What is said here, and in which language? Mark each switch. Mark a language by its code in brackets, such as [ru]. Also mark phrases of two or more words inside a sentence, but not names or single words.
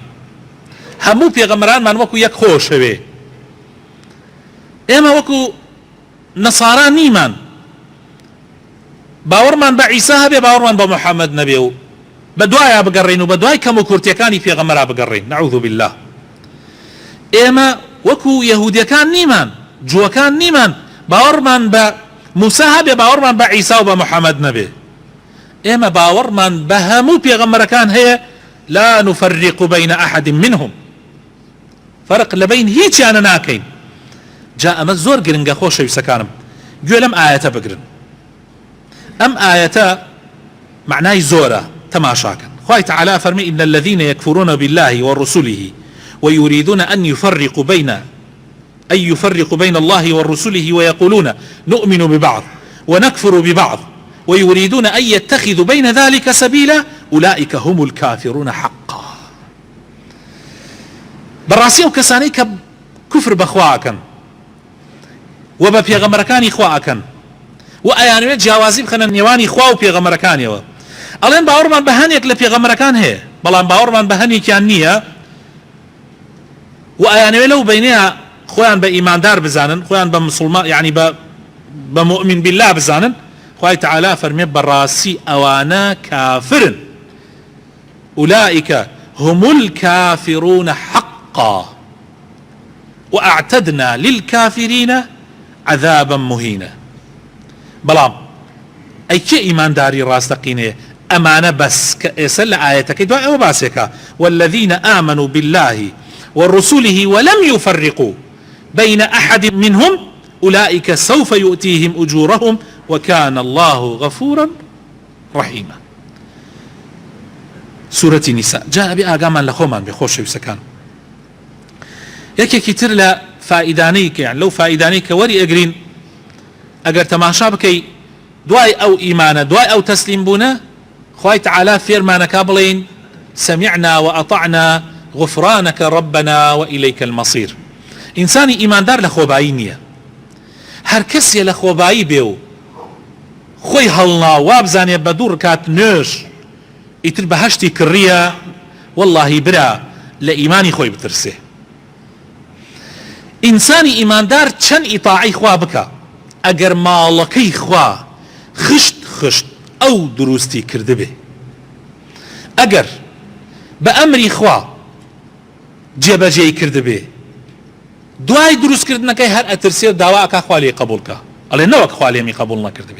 [ckb] هەموو پێغەمبەرانمان وەکو یەک خۆشەوێ. ئێمە وەکو نەسارا نیمان، باوەڕمان بە عیسا هەبێ، باوەڕمان بە محەممەد نەبێ و بە دوایە بگەڕین و بە دوای کەم و کورتیەکانی پێغەمبەرا بگەڕین. [ar] نەعوذ بالله. [ckb] ئێمە وەکو یەهودیەکان نیمان، جووەکان نیمان، باوەڕمان بە موسا هەبێ، باوەڕمان بە عیسا و بە محەممەد نەبێ. ئێمە باوەڕمان بە هەموو پێغەمبەرەکان هەیە، [ar] لا نفرق بين أحد منهم، [ckb] فرق لبين هیچیانە ناکەین. جا ئەمە زۆر گرنگە خۆشەویستەکانم، گوێ لەم ئاەتە بگرن. ئەم ئاەتە معنای زۆرە، تەماشاکەن. خوای تعالی فەرمی [ar] إن الذين يكفرون بالله ورسله ويريدون أن يفرقوا بين الله ورسله ويقولون نؤمن ببعض ونكفر ببعض ويريدون أن يتخذوا بين ذلك سبيلا أولئك هم الكافرون حقا. [ckb] بەڕاستی ئەو کەسانەی کە کوفر بەخواکەن و بە پێغەمبەرەکانی خواکەن و ئەیانوێت جیاوازی بخەنە نێوانی خوا و پێغەمبەرەکانیەوە، ئەڵێن باوەڕمان بە هەنێک لە پێغەمبەرەکان هەیە، بەڵام باوەڕمان بە هەنێکیان نییە و ئەیانوێت لەو بینەیە خۆیان بە ئیماندار بزانن، خۆیان بە مسلمان یعنی بە [ar] مؤمن بالله [ckb] بزانن. خوای تعالی فەرمێ بەڕاستی ئەوانە کافرن. [ar] أولئك هم الكافرون حقا وأعتدنا للكافرين عذابا مهينا. [ckb] بەڵام ئەی کێ ئیمانداری ڕاستەقینەیە؟ ئەمانە بەس کە ئێستا لە ئاەتەکەی دوای ئەوە باسێکە [ar] والذين آمنوا بالله ورسله ولم يفرقوا بين أحد منهم أولئك سوف يؤتيهم أجورهم وكان الله غفورا رحيما. [ckb] سورة النساء جاء بآقامان لخومان بخوشەویستەکان. یەکێکی تر لە فائیدانەی يعني لەو فائیدانەی کە وەری ئەگرین ئەگەر تەماشا بکەی دوای ئەو ئیمانە، دوای ئەو تەسلیم بوونە، خوای تعالی فێرمانەکە بڵێن [ar] سمعنا وأطعنا غفرانك ربنا وإليك المصير. [ckb] ئینسانی ئیماندار لە خۆبایی نییە، هەر کەسێ لە خۆبایی بێ و خۆی هەڵنا وابزانێ بە دوو ڕکات نوێژ ئیتر بەهەشتی کڕیە، واللهی برا لە ئیمانی خۆی بترسێ. ئینسانی ئیماندار چەند ئیطاعی خوا بکە، ئەگەر ماڵەکەی خوا خشت ئەو دروستی کردبێ، ئەگەر بە ئەمری خوا جێبەجێی کردبێ، دوای دروستکردنەکەی هەر ئەترسێ و داواکە خوا لێ قبولکە، ئەڵێ نەوەک خوا لێمی قبول نەکردبێ.